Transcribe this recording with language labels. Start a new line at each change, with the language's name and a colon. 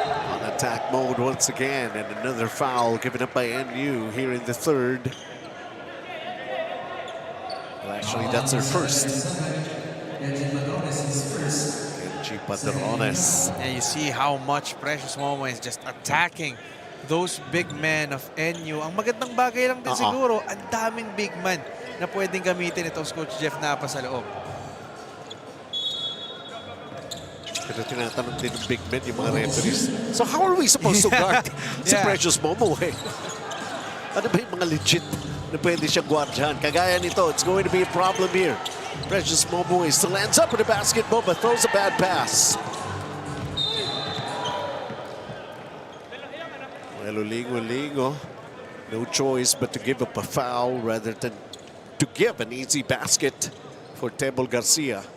English: On attack mode once again. And another foul given up by NU here in the third. Well, actually, that's their first. Padrones. And you see how much Precious Momo is just attacking those big men of NU.
Filipino: Ang magandang bagay lang din siguro, ang daming big man na pwedeng gamitin itong Coach Jeff Napa sa loob. Pero tinatanong din ng big men yung mga referees.
English: So how are we supposed to guard si Precious Momo eh?
Filipino: Ano ba yung mga legit na pwede siyang guardhan?
English: Kagaya nito, it's going to be a problem here. Precious Momo still ends up with a basketball but throws a bad pass. Well, Lingo, no choice but to give up a foul rather than to give an easy basket for Tebol Garcia.